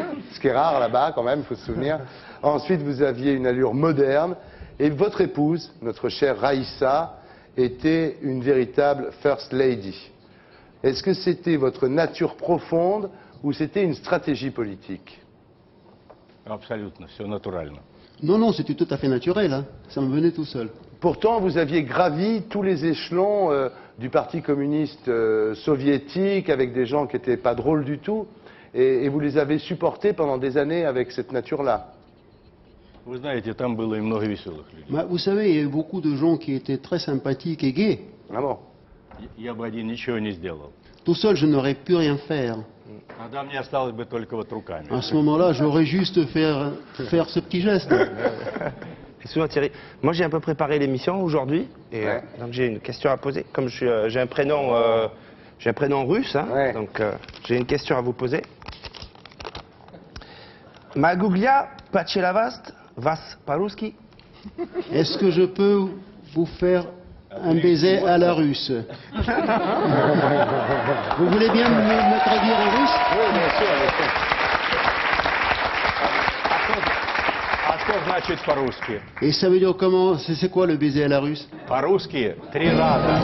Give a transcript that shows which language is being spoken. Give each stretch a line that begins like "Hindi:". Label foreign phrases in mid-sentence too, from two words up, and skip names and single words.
French: Ce qui est rare là-bas, quand même, il faut se souvenir. Ensuite, vous aviez une allure moderne. Et votre épouse, notre chère Raïssa, était une véritable
English: First Lady.
French: Est-ce que c'était votre nature profonde ou c'était une stratégie politique?
Russian: Абсолютно, все натурально.
French: Non, non, c'était tout à fait naturel. Hein. Ça me venait tout seul. Pourtant, vous aviez gravi tous les échelons du Parti communiste soviétique avec des gens qui n'étaient pas drôles du tout, et vous les avez supportés pendant des années avec cette nature-là.
Russian: Вы знаете, там было и много веселых людей.
French: Bah, vous savez, il y a eu beaucoup de gens qui étaient très sympathiques et gais. Ah bon?
Russian: Я бы один ничего не сделал.
French: Tout seul, je n'aurais pu rien faire.
Russian: Тогда мне осталось бы только вот руками.
French: À ce moment-là, j'aurais juste faire ce petit geste. Excuse-moi Thierry, moi j'ai un peu préparé l'émission aujourd'hui, et Ouais. donc j'ai une question à poser. Comme j'ai un prénom russe, hein, Ouais. donc j'ai une question à vous poser. Maguglia Pachelavast vas по-русски? Est-ce que je peux vous faire un baiser à la russe? Vous voulez bien me traduire en russe? Oui, bien sûr, bien sûr.
Russian: А что значит по-русски?
French: Et ça veut dire comment? C'est quoi le baiser à la russe?
Russian: По-русски 3 раза.